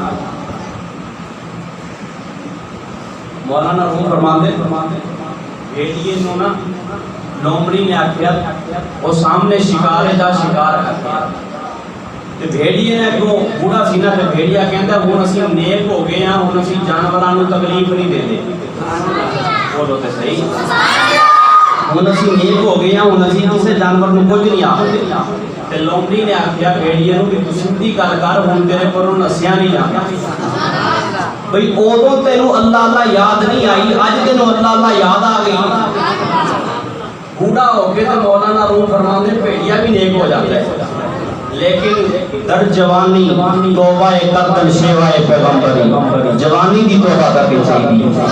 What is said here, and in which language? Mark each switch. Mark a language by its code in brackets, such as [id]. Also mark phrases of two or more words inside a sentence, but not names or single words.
[pa] مولانا روم فرماندے بھیڑیے نو نا لومڑی نے آخیا وہ سامنے شکار دا شکار کرتا، تے بھیڑیے نے کیوں بوڑھا سی نا، تے بھیڑیا کہندا ہن اسی نیک ہو گئے ہاں، ہن اسی جانوراں نو تکلیف نہیں دیندے۔ بولو تے صحیح، ہن اسی نیک ہو گئے ہاں، ہن اسی کسے جانور نو کچھ نہیں آکھدے۔ تے لومڑی نے آکھیا بھیڑیے نو کہ تو سیدھی گل کر، ہن تیرے کولوں نسیا نہیں جاندا بھئی ادوں تینوں اللہ اللہ یاد نہیں آئی، اج تینوں اللہ اللہ یاد آ گئی۔ بوڑھا ہو کے تو مولانا روم فرماندے بھیڑیا بھی نیک ہو جاتا ہے، لیکن [fa] در جوانی توبہ قتل شیوہ پیغمبری، [pa] جوانی دی توبہ کرنی چاہیے۔